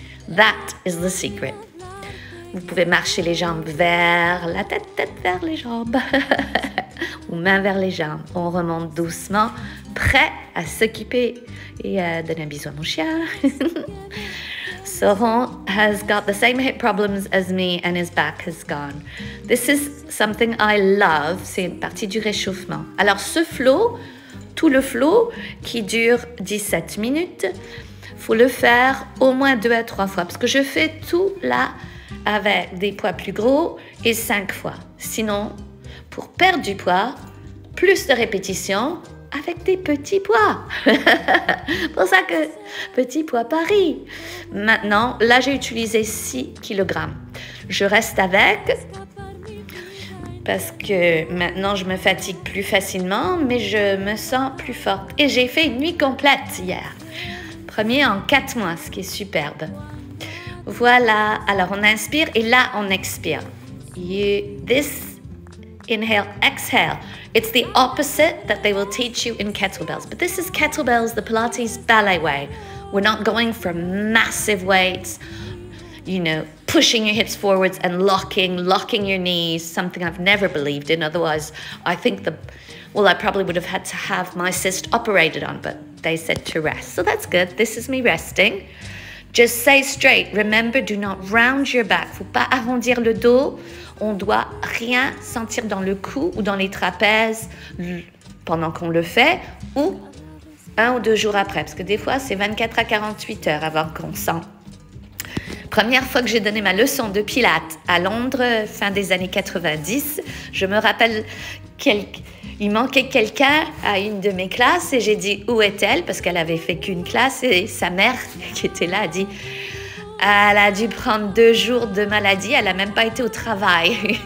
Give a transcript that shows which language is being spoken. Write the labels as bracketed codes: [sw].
[en] That is the secret. [fr] Vous pouvez marcher les jambes vers la tête vers les jambes. Ou main vers les jambes. On remonte doucement, prêt à s'occuper et à donner un bisou à mon chien. [en] Soron has got the same hip problems as me and his back has gone. This is something I love. [fr] C'est une partie du réchauffement. Alors ce flow, tout le flow qui dure 17 minutes, faut le faire au moins 2 à 3 fois parce que je fais tout là avec des poids plus gros et 5 fois. Sinon, pour perdre du poids, plus de répétitions avec des petits poids. Pour ça que petit poids Paris. Maintenant, là, j'ai utilisé 6 kg. Je reste avec parce que maintenant, je me fatigue plus facilement, mais je me sens plus forte. Et j'ai fait une nuit complète hier. Premier en 4 mois, ce qui est superbe. Voilà, alors on inspire et là on expire. [en] This inhale, exhale. It's the opposite that they will teach you in kettlebells. But this is kettlebells, the Pilates ballet way. We're not going for massive weights, you know, pushing your hips forwards and locking your knees, something I've never believed in. Otherwise, I think I probably would have had to have my cyst operated on, but they said to rest. So that's good. This is me resting. Just stay straight. Remember, do not round your back. [fr] Faut pas arrondir le dos. On doit rien sentir dans le cou ou dans les trapèzes pendant qu'on le fait ou 1 ou 2 jours après. Parce que des fois, c'est 24 à 48 heures avant qu'on sent. Première fois que j'ai donné ma leçon de pilates à Londres, fin des années 90, je me rappelle il manquait quelqu'un à une de mes classes et j'ai dit où est-elle parce qu'elle avait fait qu'une classe et sa mère qui était là a dit elle a dû prendre 2 jours de maladie, elle n'a même pas été au travail.